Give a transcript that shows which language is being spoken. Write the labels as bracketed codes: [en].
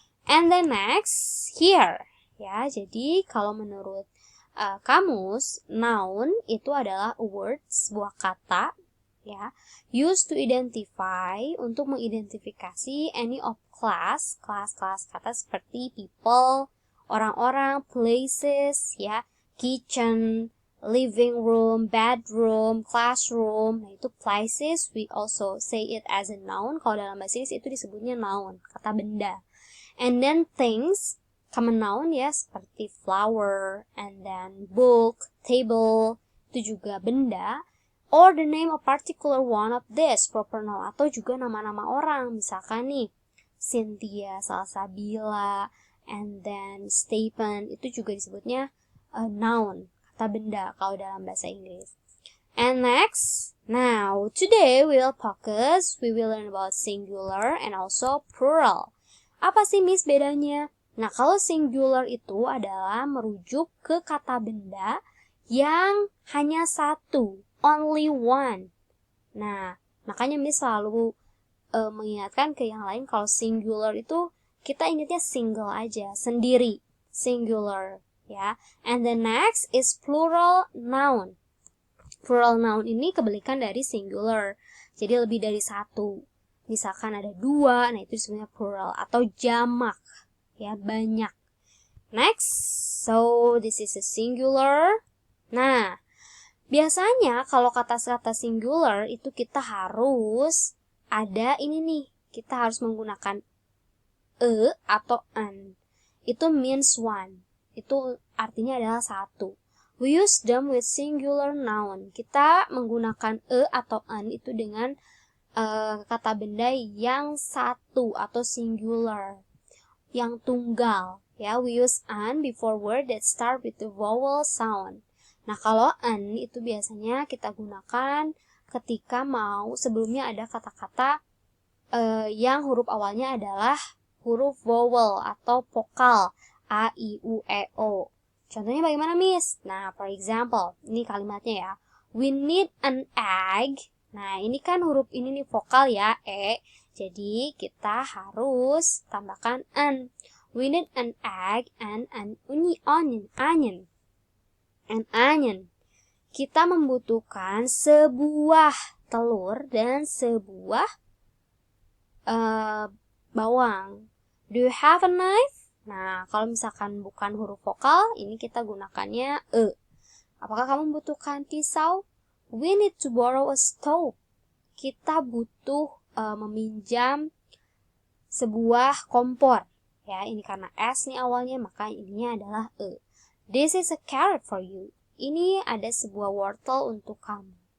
[en] And then next, here. [id] Ya, jadi kalau menurut kamus, noun itu adalah [en] a word, [id] sebuah kata, [en] ya, used to identify, [id] untuk mengidentifikasi [en] any of class [id] kata seperti [en] people, [id] orang-orang, [en] places, ya, kitchen, living room, bedroom, classroom. Nah, itu places, we also say it as a noun. [id] Kalau dalam bahasa Inggris itu disebutnya noun, kata benda. [en] And then things, common noun ya, seperti flower, and then book, table, [id] itu juga benda. [en] Or the name of particular one of this, proper noun, [id] atau juga nama-nama orang. Misalkan nih, Cynthia, Salsabila, and then Stephen, itu juga disebutnya noun, kata benda kalau dalam bahasa Inggris. [en] And next, now today we will learn about singular and also plural. [id] Apa sih Miss bedanya? Nah, kalau singular itu adalah merujuk ke kata benda yang hanya satu, [en] only one. [id] Nah, makanya Miss selalu mengingatkan ke yang lain kalau singular itu kita ingatnya single aja, sendiri, singular, ya. [en] And the next is plural noun. [id] Plural noun ini kebalikan dari singular, jadi lebih dari satu. Misalkan ada dua, nah itu sebenarnya plural atau jamak, ya, banyak. [en] Next, so this is a singular. [id] Nah, biasanya kalau kata-kata singular itu kita harus ada ini nih, kita harus menggunakan atau an. Itu [en] means one. [id] Itu artinya adalah satu. [en] We use them with singular noun. [id] Kita menggunakan atau an itu dengan kata benda yang satu atau singular, yang tunggal. [en] Ya, we use an before word that start with the vowel sound. [id] Nah, kalau an itu biasanya kita gunakan ketika mau sebelumnya ada kata-kata yang huruf awalnya adalah huruf vowel atau vokal a, i, u, e, o. Contohnya bagaimana, Miss? Nah, [en] for example, [id] ini kalimatnya ya. [en] We need an egg. [id] Nah, ini kan huruf ini nih vokal ya, e. Jadi, kita harus tambahkan an. [en] We need an egg and an onion. An onion. [id] Kita membutuhkan sebuah telur dan sebuah bawang. [en] Do you have a knife? [id] Nah, kalau misalkan bukan huruf vokal, ini kita gunakannya e. Apakah kamu membutuhkan pisau? [en] We need to borrow a stove. [id] Kita butuh meminjam sebuah kompor. Ya, ini karena S nih awalnya, maka ininya adalah e. [en] This is a carrot for you. [id] Ini ada sebuah wortel untuk kamu.